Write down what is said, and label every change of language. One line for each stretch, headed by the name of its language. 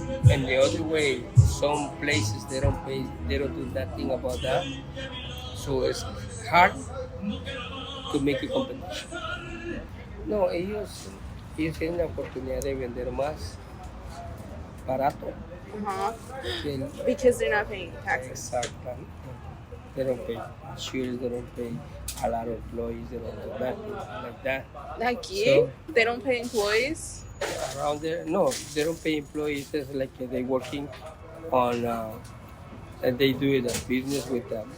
English: And the other way, some places they don't do nothing about that. So it's hard to make a competition.
Spanish: No, ellos tienen la oportunidad de vender más barato.
English: Because they're not paying taxes. Exactly. They don't pay insurance, they don't pay a lot of employees, they don't do nothing like that.
Spanish: Aquí,
English: So, they don't pay employees. around there, no, they don't pay employees. It's like they're working on, and they do it as business with them.